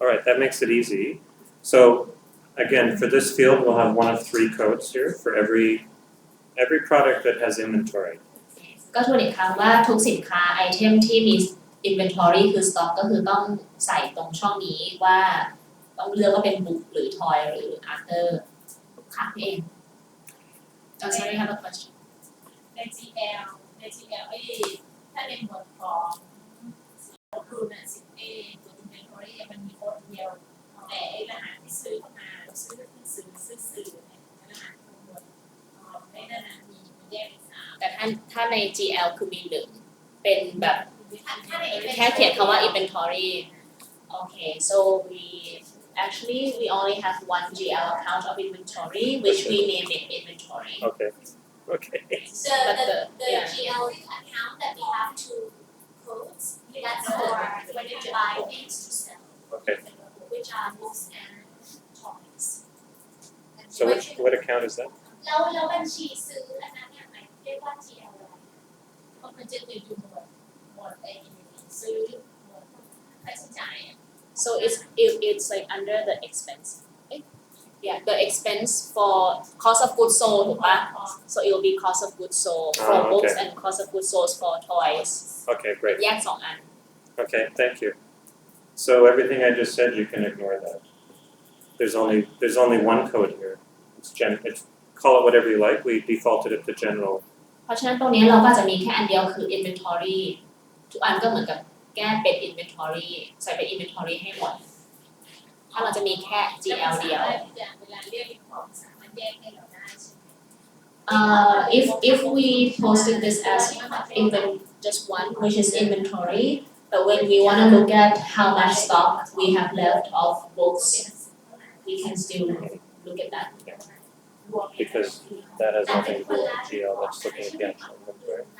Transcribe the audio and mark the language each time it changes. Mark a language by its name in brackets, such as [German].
[English] Alright, that makes it easy. So again, for this field, we'll have one of 3 codes here for every product that has inventory. [Thai] ก็ทวนอีกครั้งว่าทุกสินค้าไอเทมที่มี inventory คือ stock ก็คือต้องใส่ตรงช่องนี้ว่าต้องเลือกว่าเป็น book หรือ toy หรือ after ค่ะพี่เอง [English] sorry I have a question [Thai] ใน GL ไอ้ถ้าในหมวดของรูนสิเอตัว inventory มันมีโค้ดเดียวแต่ไอ้รหัสที่ซื้อเข้ามาเราซื้อเนี่ยรหัสทั้งหมดไม่ได้นะมีแยกอีก3 แต่ถ้าใน GL คือมี1เป็นแบบ ถ้าใน แค่เขียนคำว่า [English] inventory okay so we only have one GL account of inventory which we name it inventory Okay. Okay. the GL account that we have two codes that's for when you buy things to sell Okay. which are books and toys So what account is that? [Thai] แล้วบัญชีซื้ออันนั้นเนี่ยเรียกว่า GL อะไรเพราะมันจะอยู่หมวดไอ้ซื้อหมวดค่าใช้จ่าย [English] so it's like under the expense yeah the expense for cost of goods sold [Thai] ถูกปะ [English] so it will be cost of goods sold for okay. books and cost of goods sold for toys Okay, great. [Thai] แยก2 อัน [English] Okay, thank you. So everything I just said, you can ignore that. There's only one code here. It's call it whatever you like. We defaulted it to general. [Thai] เพราะฉะนั้นตรงนี้เราก็จะมีแค่อันเดียวคือ inventory ทุกอันก็เหมือนกับแก้เป็น inventory ใส่เป็น inventory ให้หมดถ้าเราจะมีแค่ GL เดียว เวลาเรียกของสามารถแยกให้เราได้ใช่ไหม [English] if we posted this as just one which is inventory but when we want to look at how much stock we have left of books we can still look at that Because that has nothing to do with GL. That's looking at the actual inventory.